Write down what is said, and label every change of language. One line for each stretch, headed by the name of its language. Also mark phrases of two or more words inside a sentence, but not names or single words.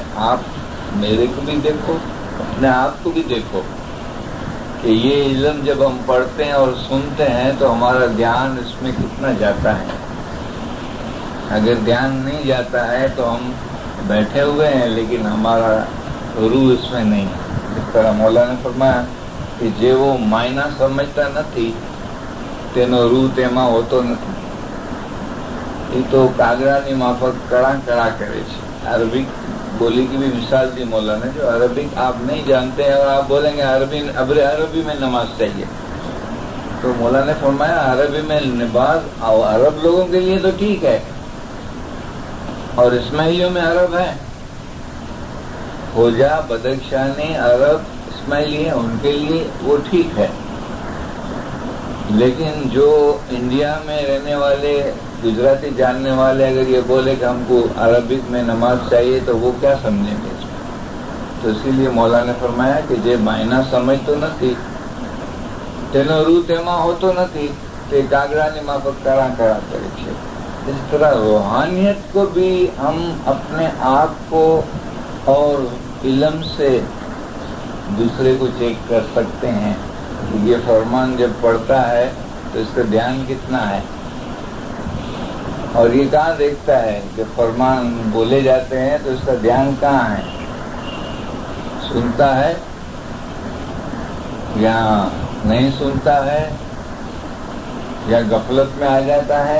Urdu: آپ میرے کو بھی دیکھو، اپنے آپ کو بھی دیکھو کہ یہ علم جب ہم پڑھتے ہیں اور سنتے ہیں تو ہمارا دھیان اس میں کتنا جاتا ہے۔ اگر دھیان نہیں جاتا ہے تو ہم بیٹھے ہوئے ہیں لیکن ہمارا روح اس میں نہیں ہے۔ اس طرح مولانا نے فرمایا کہ جے وہ معنی سمجھتا
Gujarati: નથી તેનો રૂહ તેમાં હોતો નથી، એ તો કાગડાની માફક કળા કળા કરે છે.
Urdu: عربک بولی کی بھی مثال دی مولانا نے، جو عربک آپ نہیں جانتے ہیں اور آپ بولیں گے عربی میں نماز چاہیے، تو مولانا نے فرمایا عربی میں نماز عرب لوگوں کے لیے تو ٹھیک ہے، اور اسماعیلیوں میں عرب ہے، خوجا، بدخشانی، عرب، اسماعیلی ہیں، ان کے لیے وہ ٹھیک ہے، لیکن جو انڈیا میں رہنے والے گجراتی جاننے والے اگر یہ بولے کہ ہم کو عربک میں نماز چاہیے تو وہ کیا سمجھیں گے اس میں؟ تو اسی لیے مولانا نے فرمایا کہ جے معنی سمجھ تو
Gujarati: નથી તેનો રૂહ તેમાં હોતો નથી તે કાગડાની માફક કળા કળા કરે છે۔
Urdu: اس طرح روحانیت کو بھی ہم اپنے آپ کو اور علم سے دوسرے کو چیک کر سکتے ہیں کہ یہ فرمان جب پڑھتا ہے تو اس کا دھیان کتنا ہے، اور یہ کہاں دیکھتا ہے کہ فرمان بولے جاتے ہیں تو اس کا دھیان کہاں ہے، سنتا ہے یا نہیں سنتا ہے یا غفلت میں آ جاتا ہے۔